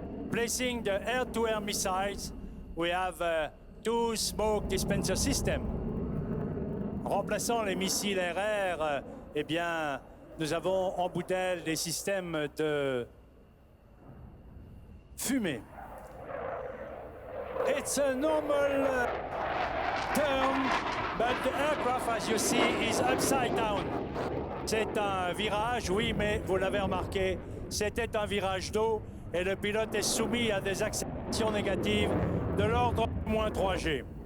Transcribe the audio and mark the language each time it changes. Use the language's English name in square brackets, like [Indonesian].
[English] Placing the air-to-air missiles, we have two smoke dispenser systems. [French] Remplaçant les missiles air-air, eh bien, nous avons en bouteille des systèmes de fumée. [English] It's a normal turn, but the aircraft, as you see, is upside down. [French] C'est un virage, oui, mais vous l'avez remarqué, c'était un virage d'eau et le pilote est soumis à des accélérations négatives de l'ordre de moins 3G.